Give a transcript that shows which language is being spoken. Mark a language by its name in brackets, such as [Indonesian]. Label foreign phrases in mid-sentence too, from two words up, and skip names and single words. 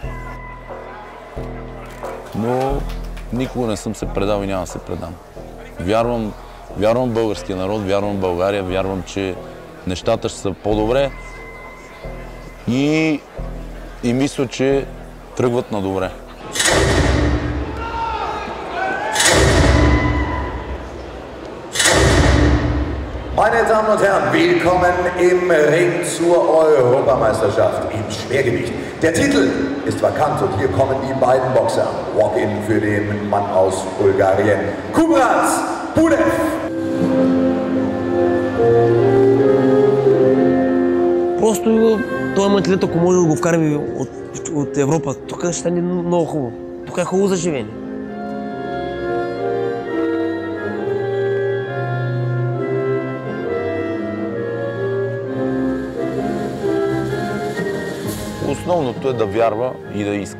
[Bulgarian] Но никога не съм се предал и няма да се предам. Вярвам в българския народ, вярвам в България, вярвам, че нещата ще са по-добре и мисля, че тръгват на добре. [German] Meine Damen und Herren, willkommen im Ring zur Europameisterschaft im Schwergewicht. Der Titel ist vakant und hier kommen die beiden Boxer. Walk-in für den Mann aus Bulgarien, Kubrat Pулев. [Bulgarian] Просто този менталитет, ако може да го вкараме от Европа, тук ще стане много хубаво. Тук е хубаво за живеене. Основното е да вярва и да иска.